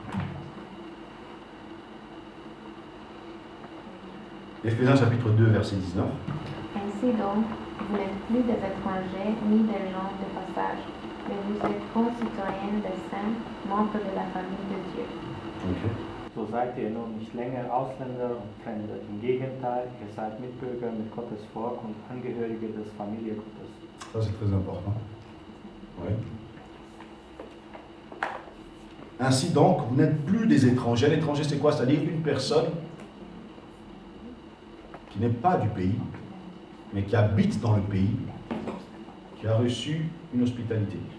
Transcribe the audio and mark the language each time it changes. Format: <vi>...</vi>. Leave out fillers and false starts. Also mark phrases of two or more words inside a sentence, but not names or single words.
<fr>Éphésiens chapitre 2, verset 19. Ainsi donc, vous n'êtes plus des étrangers ni des gens de passage, mais vous êtes concitoyens des saints, membres de la famille de Dieu. Okay.</fr> <de>So seid ihr nun nicht länger Ausländer und Fremde. Im Gegenteil, ihr seid Mitbürger mit Gottes Volk und Angehörige des Familie Gottes.</de> <fr>Ça, c'est très important. Oui. Ainsi donc, vous n'êtes plus des étrangers. Un étranger, c'est quoi? C'est-à-dire une personne qui n'est pas du pays, mais qui habite dans le pays, qui a reçu une hospitalité.</fr>